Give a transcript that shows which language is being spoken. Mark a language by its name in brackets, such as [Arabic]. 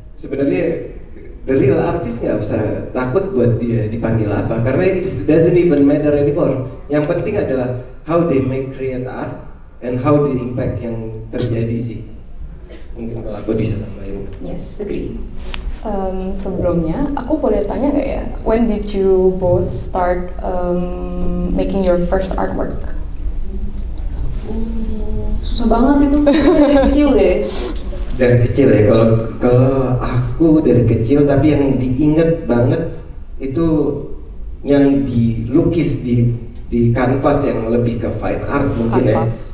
[Indonesian] sebenarnya [English] the real artist [Indonesian] nggak usah takut buat dia dipanggil apa, karena [English] it doesn't even matter anymore. [Indonesian] Yang penting adalah [English] how they make create art and how the impact [Indonesian] yang terjadi sih. Mungkin kalau aku bisa tambahin. [English] Yes, agree. [Indonesian] Sebelumnya, aku boleh tanya nggak ya, [English] when did you both start making your first artwork? [Indonesian] Susah banget itu, dari kecil deh. Dari kecil ya, kalau aku dari kecil, tapi yang diinget banget itu yang dilukis di kanvas yang lebih ke fine art mungkin Kanvas.